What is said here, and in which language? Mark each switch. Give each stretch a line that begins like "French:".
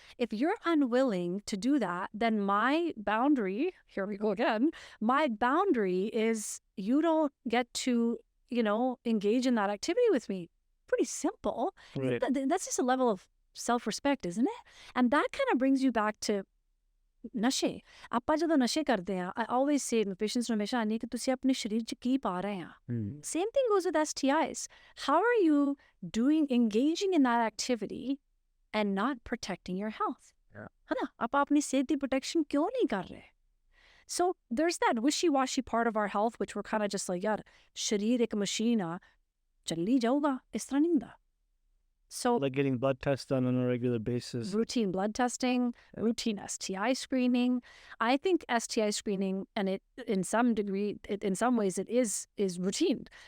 English: If you're unwilling to do that, then my boundary, here we go again, my boundary is you don't get to, engage in that activity with me. Pretty simple. Right. That's just a level of self-respect, isn't it? And that kind of brings you back to ਨਸ਼ੇ।
Punjabi: ਆਪਾਂ ਜਦੋਂ ਨਸ਼ੇ ਕਰਦੇ ਆ,
English: I always say
Punjabi: patients ਨੂੰ ਹਮੇਸ਼ਾ ਆਨੀ ਕਿ ਤੁਸੀਂ ਆਪਣੇ ਸਰੀਰ 'ਚ ਕੀ ਪਾ ਰਹੇ ਆ।
English: Same thing goes with STIs. How are you engaging in that activity and not protecting your health? Yeah.
Punjabi: ਹੈ ਨਾ, ਆਪਾਂ ਆਪਣੀ ਸਿਹਤ ਦੀ ਪ੍ਰੋਟੈਕਸ਼ਨ ਕਿਉਂ ਨਹੀਂ ਕਰ ਰਹੇ?
English: So there's that wishy-washy part of our health which we're kind of just like,
Punjabi: ਯਾਰ ਸਰੀਰ ਇੱਕ ਮਸ਼ੀਨ ਆ, ਚੱਲੀ ਜਾਊਗਾ, ਇਸ ਤਰ੍ਹਾਂ ਨਹੀਂ ਹੁੰਦਾ।
English: So Like getting blood tests done on a regular basis. routine blood testing, routine STI screening. I think STI screening, and it in some degree, in some ways, it is routine.